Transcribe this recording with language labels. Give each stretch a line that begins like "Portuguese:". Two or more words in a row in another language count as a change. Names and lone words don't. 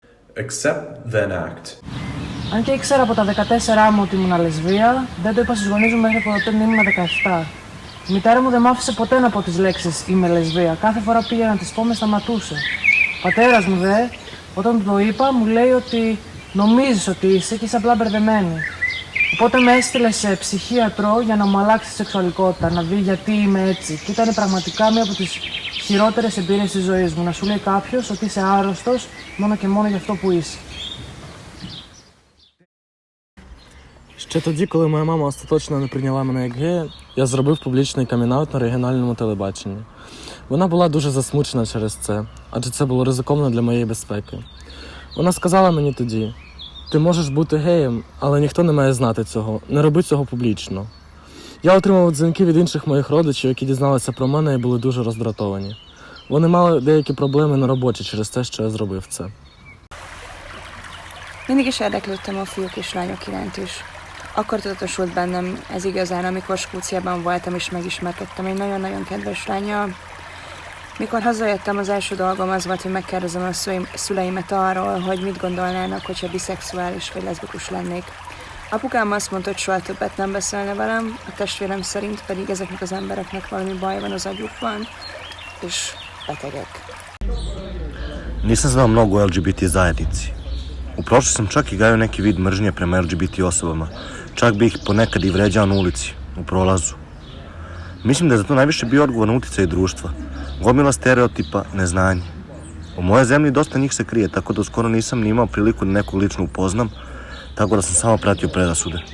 English: accept, then act.
Greek: Αν και ήξερα από τα 14 μου ότι ήμουν λεσβία, δεν το είπα στους γονείς μου μέχρι ποτέ να ήμουν 17. Η μητέρα μου δεν μ' άφησε ποτέ να πω τις λέξεις «είμαι λεσβία». Κάθε φορά πήγα να τις πω με σταματούσε. Ο πατέρας μου όταν του το είπα, μου λέει ότι νομίζεις ότι είσαι και είσαι απλά μπερδεμένη. Οπότε με έστειλε σε ψυχίατρο για να μου αλλάξει τη σεξουαλικότητα, να δει γιατί είμαι έτσι. Και ήταν πραγματικά μία από τις χειρότερες εμπειρίες της ζωής μου. Να σου λέει κάποιος ότι είσαι άρρωστος μόνο και μόνο για αυτό που είσαι.
Ukrainian: Ще тоді, коли моя мама остаточно не прийняла мене як гея, я зробив публічний камін-аут на регіональному телебаченні. Вона була дуже засмучена через це, адже це було ризиковано для моєї безпеки. Вона сказала мені тоді: «Ти можеш бути геєм, але ніхто не має знати цього, не роби цього публічно». Я отримав дзвінки від інших моїх родичів, які дізналися про мене і були дуже роздратовані. Вони мали деякі проблеми на роботі через те, що я зробив це.
Hungarian: Mindig is érdeklődtem a fiúk és lányok iránt is. Akkor tudatosult bennem ez igazán, amikor Skóciában voltam és megismerkedtem egy nagyon-nagyon kedves lánnyal. Mikor hazajöttem, az első dolgom az volt, hogy megkérdezem a szüleimet arról, hogy mit gondolnának, hogyha biszexuális vagy leszbikus lennék. Apukám azt mondta, hogy soha többet nem beszélne velem, a testvérem szerint pedig ezeknek az embereknek valami baj van az agyukban, és betegek.
Serbian: Nisam znao mnogo o LGBT zajednici. U prošlosti sam čak i gajio neki vid mržnje prema LGBT osobama. Čak bih ih ponekad i vređao na ulici, u prolazu. Mislim da je za to najviše bio odgovoran uticaj društva. Gomila stereotipa, neznanje. U mojoj zemlji dosta njih se krije, tako da skoro nisam ni imao priliku da nekog lično upoznam, tako da sam samo pratio predrasude.